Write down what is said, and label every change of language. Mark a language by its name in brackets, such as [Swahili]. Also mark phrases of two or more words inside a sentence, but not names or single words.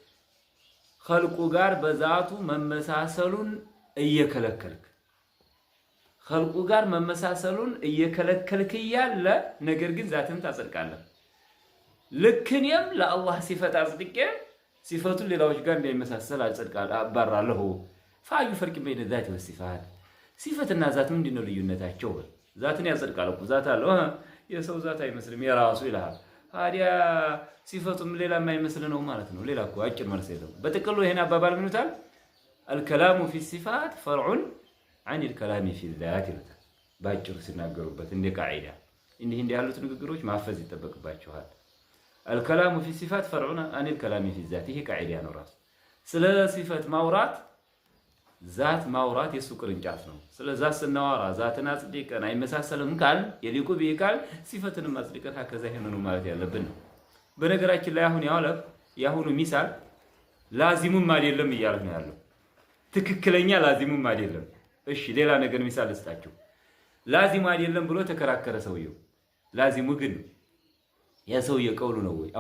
[Amharic] ኸልቁ ጋር በዛቱ መመሳሰሉን እየከለከልክ ኸልቁ ጋር መመሳሰሉን እየከለከልክ እያለ ነገር ግን ዛትን ታጸድቃለህ። ልክ እኔም ለአላህ ሲፈት አጽድቄ ሲፈቱን ሌላዎች ጋር እንዳይመሳሰል አጸድቃለሁ አባራለሁ። [Arabic] فأي فرق بين ذات وصفات [Amharic] ሲፈትና ዛት ምንድነው ልዩነታቸው? ዛትን ያጸድቃል እኮ ዛት አለው የሰው ዛት አይመስልም የራሱ ይላል። ታዲያ ሲፈቱም ሌላ የማይመስል ነው ማለት ነው። ሌላ እኮ አጭር መልስ የለውም። በጥቅሉ ይሄን አባባል ምን ይሉታል? [Arabic] الكلام في صفات فرع عن الكلام في الذات [Amharic] ይሉታል። ባጭሩ ሲናገሩበት እንደ ቃዒዳ እንዲህ ያሉት ንግግሮች ማፈዝ ይተበቅባቸዋል። [Arabic] الكلام في الصفات فرع عن الكلام في الذات [Amharic] ይሄ ቃዒዳ ነው ራሱ። ስለ ሲፈት ማውራት ዛት ማውራት የሱ ቅርንጫፍ ነው። ስለ ዛት ስናወራ ዛትን አጽድቀን አይመሳሰልም ካል የሊቁ ቢካል ሲፈትንም አጽድቀን ከዛ ይሄንን ማለት ያለብን ነው። በነገራችን ላይ አሁን ያሁኑ ሚሳል ላዚሙም አይደለም እያለ ነው ያለው። ትክክለኛ ላዚሙም አይደለም። እሺ ሌላ ነገር ሚሳል ልስጣችሁ። ላዚሙ አይደለም ብሎ ተከራከረ ሰውየው። ላዚሙ ግን ያ ሰውየው ቀውሉ ነው ወይ?